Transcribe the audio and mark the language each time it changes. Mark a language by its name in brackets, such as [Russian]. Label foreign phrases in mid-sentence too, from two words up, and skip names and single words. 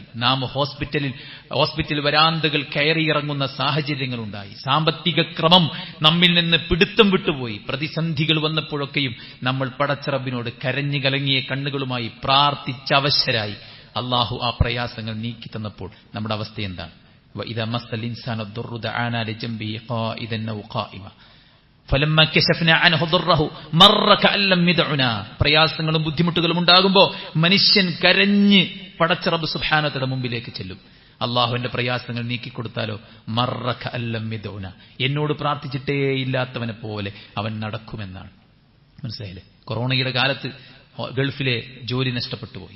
[Malayalam] നാം ഹോസ്പിറ്റൽ വരാന്തകൾ കയറിയിറങ്ങുന്ന സാഹചര്യങ്ങളുണ്ടായി. സാമ്പത്തിക ക്രമം നമ്മിൽ നിന്ന് പിടുത്തം വിട്ടുപോയി. പ്രതിസന്ധികൾ വന്നപ്പോഴൊക്കെയും നമ്മൾ പടച്ചറബിനോട് കരഞ്ഞു കലങ്ങിയ കണ്ണുകളുമായി പ്രാർത്ഥിച്ചവശരായി. അള്ളാഹു ആ പ്രയാസങ്ങൾ നീക്കി തന്നപ്പോൾ നമ്മുടെ അവസ്ഥ എന്താണ്? [Arabic] وإذا مس الإنسان الضر دعانا لجنبه قائدا أو قائما فلما كشفنا عنه ضره مر كأن لم يدعنا. [Malayalam] പ്രയാസങ്ങളും ബുദ്ധിമുട്ടുകളും ഉണ്ടാകുമ്പോൾ മനുഷ്യൻ കരഞ്ഞ് പടച്ച റബ്ബ് [Arabic] سبحانه وتعالى [Malayalam] മുമ്പിലേക്ക് ചെല്ലും. അള്ളാഹുവിന്റെ പ്രയാസങ്ങൾ നീക്കിക്കൊടുത്താലോ, [Arabic] مر كأن لم يدعنا, [Malayalam] എന്നോട് പ്രാർത്ഥിച്ചിട്ടേ ഇല്ലാത്തവനെ പോലെ അവൻ നടക്കുമെന്നാണ്. മനസ്സിലായില്ലേ? കൊറോണയുടെ കാലത്ത് ഗൾഫിലെ ജോലി നഷ്ടപ്പെട്ടു പോയി.